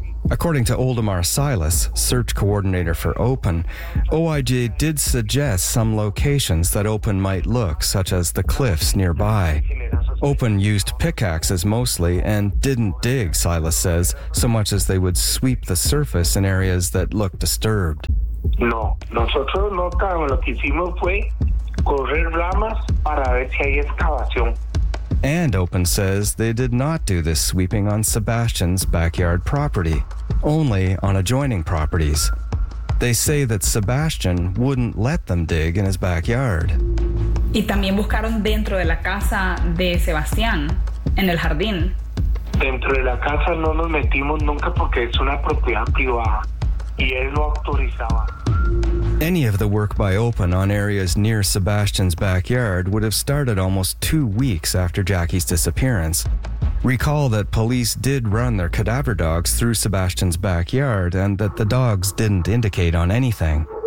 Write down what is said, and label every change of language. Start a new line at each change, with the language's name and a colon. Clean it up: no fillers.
English: According to Oldemar Silas, search coordinator for Open, OIJ did suggest some locations that Open might look, such as the cliffs nearby. Open used pickaxes mostly and didn't dig, Silas says, so much as they would sweep the surface in areas that looked disturbed.
Spanish: No, nosotros no cavamos. Lo que hicimos fue correr ramas para ver si hay excavación.
English: And Open says they did not do this sweeping on Sebastian's backyard property, only on adjoining properties. They say that Sebastian wouldn't let them dig in his backyard.
Spanish: Y también buscaron dentro de la casa de Sebastián, en el jardín. Dentro de la casa no nos metimos nunca porque es una propiedad privada y él no autorizaba.
English: Any of the work by Open on areas near Sebastian's backyard would have started almost 2 weeks after Jackie's disappearance. Recall that police did run their cadaver dogs through Sebastian's backyard and that the dogs didn't indicate on anything.